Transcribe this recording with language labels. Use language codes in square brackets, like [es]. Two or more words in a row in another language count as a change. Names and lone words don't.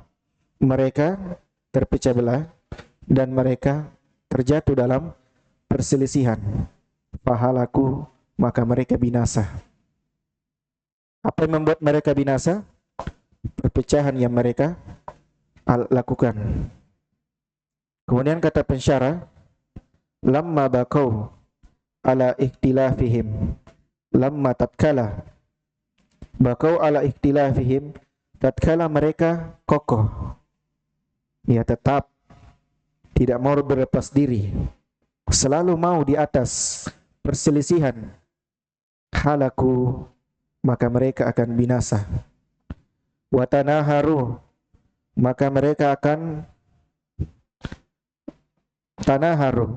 [id] Mereka terpecah belah dan mereka terjatuh dalam perselisihan. Fahalaku, maka mereka binasa. Apa yang membuat mereka binasa? Perpecahan yang mereka lakukan. Kemudian kata pensyarah, [ar] لما بقوا على اختلافهم, [id] lamma tatkala [ar] بقوا على اختلافهم, [id] tatkala mereka kokoh, ya, tetap tidak mau berlepas diri, selalu mau di atas perselisihan, halaku, maka mereka akan binasa. Watanaharu, maka mereka akan tanaharu.